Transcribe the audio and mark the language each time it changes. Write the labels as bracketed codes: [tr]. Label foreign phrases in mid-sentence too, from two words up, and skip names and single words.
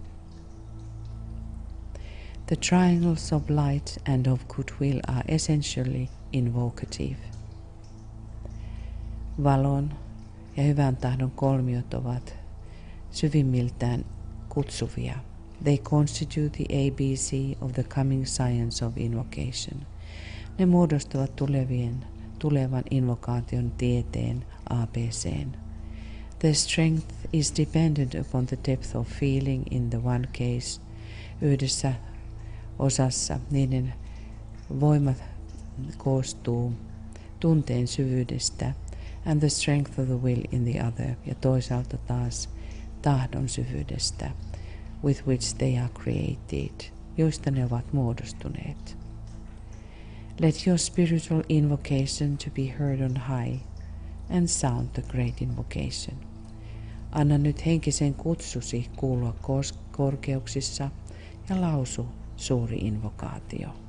[en] The triangles of light and of goodwill are essentially invocative. [fi] Valon ja hyvän tahdon kolmiot ovat syvimmiltään kutsuvia. [en] They constitute the ABC of the coming science of invocation. [fi] Ne muodostavat tulevan invokaation tieteen ABCn. [en] Their strength is dependent upon the depth of feeling in the one case. [fi] Yhdessä osassa niiden voimat koostuu tunteen syvyydestä [en] and the strength of the will in the other, [fi] ja toisaalta taas tahdon syvyydestä [en] with which they are created, [fi] joista ne ovat muodostuneet. [en] Let your spiritual invocation to be heard on high and sound the great invocation. [fi] Anna nyt henkisen kutsusi kuulua korkeuksissa ja lausu suuri invokaatio.